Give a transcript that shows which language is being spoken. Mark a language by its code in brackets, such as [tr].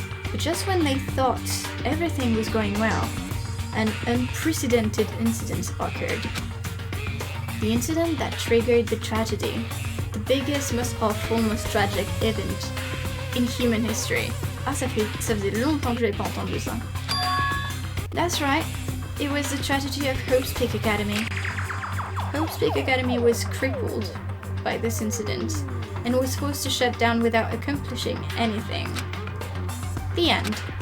[en] But just when they thought everything was going well, an unprecedented incident occurred. The incident that triggered the tragedy, the biggest, most awful, most tragic event in human history. [fr] Ah, ça faisait longtemps que j'avais pas entendu ça. [en] That's right, it was the tragedy of Hope Speak Academy. Hope Speak Academy was crippled by this incident and was forced to shut down without accomplishing anything. The end.